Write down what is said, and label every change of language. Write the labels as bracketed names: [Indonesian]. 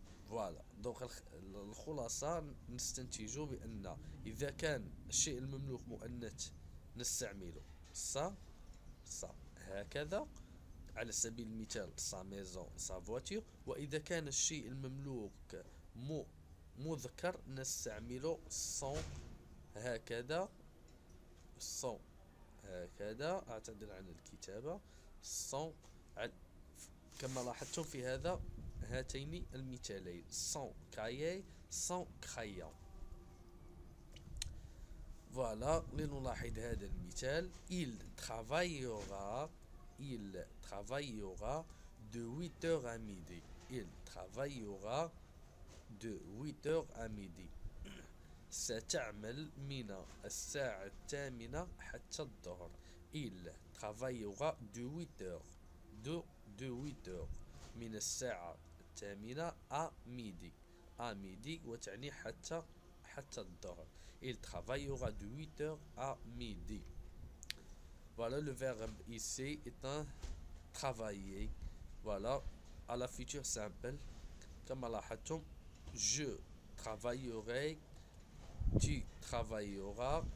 [Arabic] فوالا دونك الخلاصة نستنتج بأن إذا كان الشيء المملوك مؤنث نستعمله sa هكذا على سبيل المثال sa maison sa voiture. وإذا كان الشيء المملوك مذكر نستعمله son هكذا son هكذا. أعتذر عن الكتابة. son كما لاحظتم في هاتين المثالين [French] son cahier son crayon. [Arabic] Voilà, لنلاحظ هذا المثال. [French] Il travaillera de 8h à midi. Il travaillera de 8h à midi. [Arabic] ستعمل من الساعة 8 حتى الظهر. [French] Il travaillera de 8h de 8h [Arabic] من الساعة 8 [French] à midi. à midi [Arabic] وتعني حتى الظهر. [French] Il travaillera de 8h à midi. Voilà, le verbe ici est un travailler. Voilà, à la future simple. [Arabic] كما لاحظتم [French] je travaillerai, tu travailleras.